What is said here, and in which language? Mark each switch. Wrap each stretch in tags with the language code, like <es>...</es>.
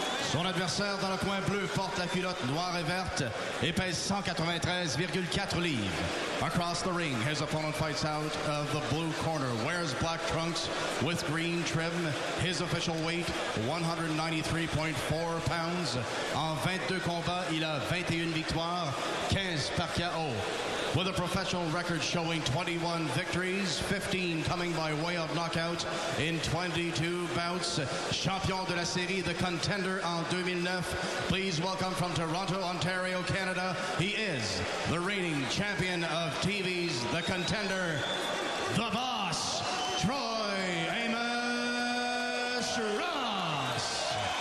<fr>Son adversaire dans le coin bleu porte la culotte noire et verte et pèse 193,4 livres.</fr> <en>Across the ring, his opponent fights out of the blue corner, wears black trunks with green trim. His official weight, 193.4 pounds.</en> <fr>En 22 combats, il a 21 victoires, 15 par KO.</fr> <en>With a professional record showing 21 victories, 15 coming by way of knockout in 22 bouts.</en> <fr>Champion de la série, the contender en 2009.</fr> <en>Please welcome from Toronto, Ontario, Canada. He is the reigning champion of TV's The Contender, the boss, Troy Amos Ross.</en>